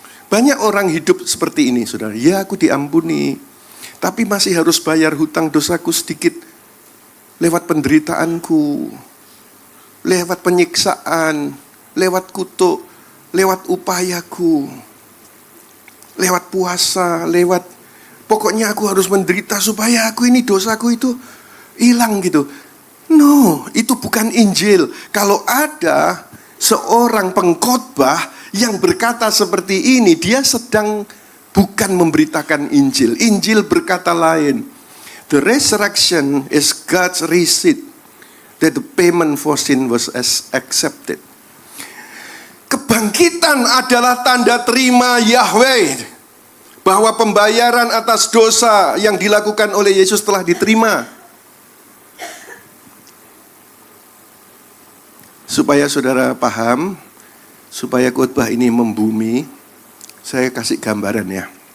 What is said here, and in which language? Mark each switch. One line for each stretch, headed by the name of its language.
Indonesian: Banyak orang hidup seperti ini, saudara. Ya, aku diampuni, tapi masih harus bayar hutang dosaku sedikit lewat penderitaanku, lewat penyiksaan, lewat kutuk, lewat upayaku, lewat puasa, pokoknya aku harus menderita supaya aku ini dosaku itu hilang gitu.
English: No,
Indonesian: itu bukan Injil. Kalau ada seorang pengkhotbah yang berkata seperti ini, dia sedang bukan memberitakan Injil. Injil berkata lain.
English: The resurrection is God's receipt that the payment for sin was accepted.
Indonesian: Kebangkitan adalah tanda terima Yahweh bahwa pembayaran atas dosa yang dilakukan oleh Yesus telah diterima. Supaya saudara paham, supaya khotbah ini membumi, saya kasih gambaran ya.